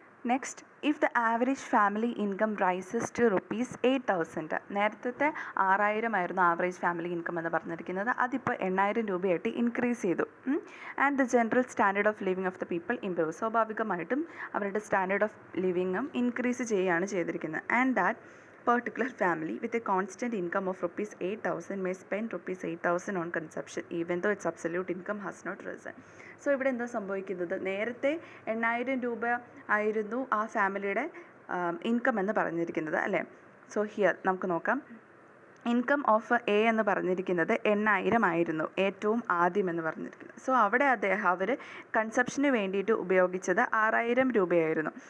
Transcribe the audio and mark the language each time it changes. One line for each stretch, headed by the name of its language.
English: next, if the average family income rises to rupees 8,000,
Malayalam: നേരത്തെ 6,000 ആയിരുന്നു average family income എന്ന് പറഞ്ഞിരിക്കുന്നത്, അതിപ്പോൾ 8,000 രൂപയായിട്ട് ഇൻക്രീസ് ചെയ്തു.
English: And the general standard of living of the people improve.
Malayalam: സ്വാഭാവികമായിട്ടും അവരുടെ സ്റ്റാൻഡേർഡ് ഓഫ് ലിവിങ്ങും ഇൻക്രീസ് ചെയ്യുകയാണ് ചെയ്തിരിക്കുന്നത്.
English: And that particular family with a constant income of rupees 8,000 may spend rupees 8,000 on consumption even though its absolute income has not risen.
Malayalam: So ഇവിടെ എന്താ സംഭവിക്കുന്നത്? നേരത്തെ 8,000 രൂപ ആയിരുന്നു ആ ഫാമിലിയുടെ ഇൻകം എന്ന് പറഞ്ഞിരിക്കുന്നത്, അല്ലേ? സോ ഹിയർ നമുക്ക് നോക്കാം. ഇൻകം ഓഫ് എ എന്ന് പറഞ്ഞിരിക്കുന്നത് 8,000 ആയിരുന്നു ഏറ്റവും ആദ്യം എന്ന് പറഞ്ഞിരിക്കുന്നത്. സോ അവിടെ അവർ കൺസപ്ഷന് വേണ്ടിയിട്ട് ഉപയോഗിച്ചത് 6,000 രൂപയായിരുന്നു.